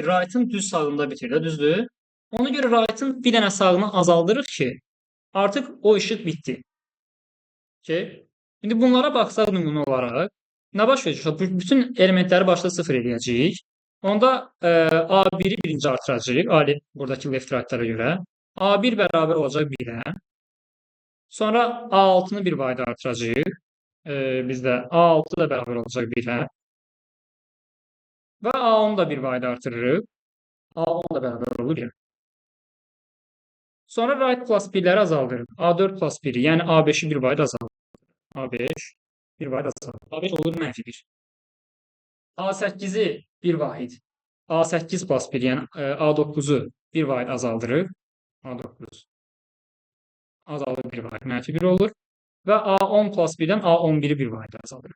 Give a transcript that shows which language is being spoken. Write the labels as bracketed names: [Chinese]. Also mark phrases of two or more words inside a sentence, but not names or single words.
[Azerbaijani] Right-ın düz sağında bitir də, düzdür? Ona görə right-ın bir dənə sağını azaldırıq ki, artıq o işıq bitdi. Okay? İndi bunlara baxsaq nümunə olaraq, nə baş verəcək? Bütün elementləri başda 0 eləyəcəyik. Onda A1-i birinci artıracağıq, buradakı [English] left right- [Azerbaijani] lara görə. A1 bərabər olacaq 1-ə. Sonra A6-nı bir vayda artıracağıq. Bizdə A6 da bərabər olacaq 1-ə. Və A10 da bir vayda artırırıq. A10 da bərabər olur 1-ə. Sonra [English] right plus [Azerbaijani] 1-ləri azaldırıq. A4 plus 1-i, yəni A5-i bir vayda azaldırıq. A5 bir vahid azaldırıq. A5 olur mənfi 1. A8-i bir vahid. A8 plus 1, yəni A9-u bir vahid azaldırıq. A9 azalır bir vahid, mənfi 1 olur. Və A10 plus 1-dən A11-i bir vahid azaldırıq.